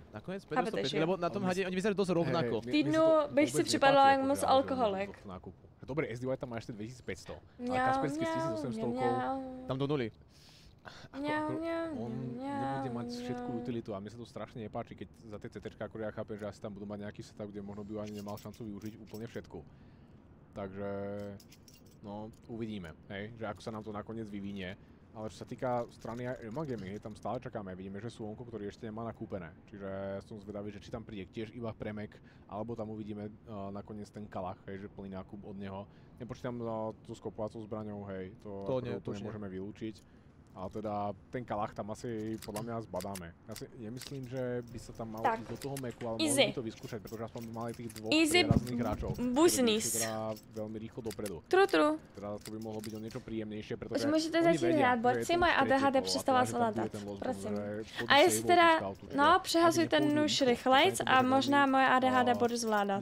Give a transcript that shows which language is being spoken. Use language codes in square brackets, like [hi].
[sk] Nakonec 550, lebo na tom hadě oni vyzerajú dosť rovnako. [cs] Týdnu bych si připadala jak moc alkoholik. [sk] Dobre, SDY tam má ešte 2500, ale Kaspersky s 1800 tam do nuly. On nebude mať všetku utilitu a mne sa to strašne nepáči, keď za tie CTčka, ako ja chápem, že asi tam budú mať nejaký setup, kde možno by ani nemal šancu využiť úplne všetku. Takže... No, uvidíme, hej, že ako sa nám to nakoniec vyvinie. Ale čo sa týka strany Emma Gaming, tam stále čakáme, vidíme, že Slnko, ktorý ešte nemá nakúpené. Čiže som zvedavý, že či tam príde tiež iba premek, alebo tam uvidíme nakoniec ten Kalach, hej, že plný nákup od neho. Nepočítam tú skopovacou zbraňou, hej, to nemôžeme vylúčiť. Ale teda ten Kalach tam asi podľa mňa zbadáme. Ja si nemyslím, že by sa tam malo ísť do toho meku, ale mohli by to vyskúšať, pretože aspoň by mali tých dvoch prierazných hráčov, ktorí sú teda veľmi rýchlo dopredu. [en] True. [sk] Teda to by mohlo byť o niečo príjemnejšie, pretože [cs] už môžete začít hrát, boď si moje ADHD přestává zvládat, prosím. A jestli teda, no, přehazuj ten nůž rychlejc a možná moje ADHD bude zvládat.